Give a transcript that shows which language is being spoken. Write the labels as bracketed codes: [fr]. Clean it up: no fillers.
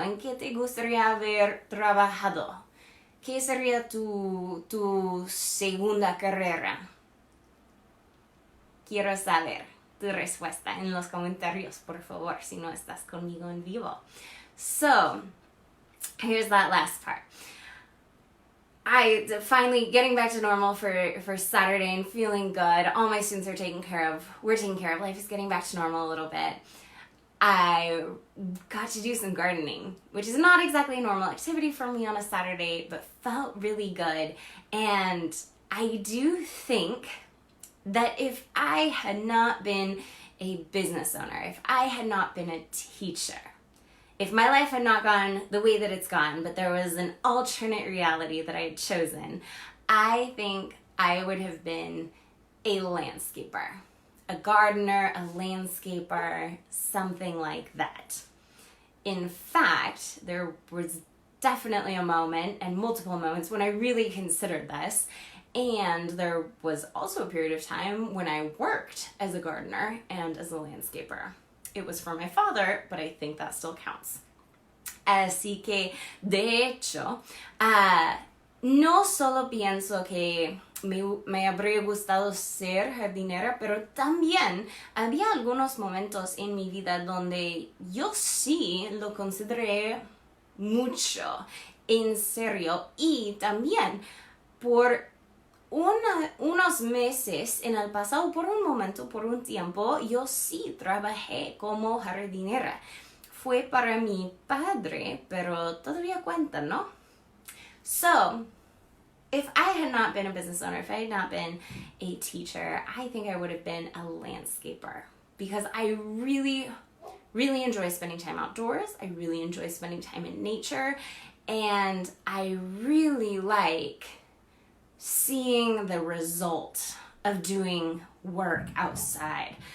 [es] ¿En qué te gustaría haber trabajado? ¿Qué sería tu segunda carrera? Quiero saber tu respuesta en los comentarios, por favor, si no estás conmigo en vivo. [en] So, here's that last part. I finally getting back to normal for Saturday and feeling good. All my students are taken care of. We're taken care of. Life is getting back to normal a little bit. I got to do some gardening, which is not exactly a normal activity for me on a Saturday, but felt really good. And I do think that if I had not been a business owner, if I had not been a teacher, if my life had not gone the way that it's gone, but there was an alternate reality that I had chosen, I think I would have been a landscaper. A gardener, a landscaper, something like that. In fact, there was definitely a moment and multiple moments when I really considered this, and there was also a period of time when I worked as a gardener and as a landscaper. It was for my father, but I think that still counts. [es] Así que, de hecho, no solo pienso que me habría gustado ser jardinera, pero también había algunos momentos en mi vida donde yo sí lo consideré mucho, en serio, y también por unos meses en el pasado, por un momento, por un tiempo, yo sí trabajé como jardinera. Fue para mi padre, pero todavía cuenta, ¿no? [en] So, if I had not been a business owner, if I had not been a teacher, I think I would have been a landscaper, because I really, really enjoy spending time outdoors. I really enjoy spending time in nature, and I really like seeing the result of doing work outside.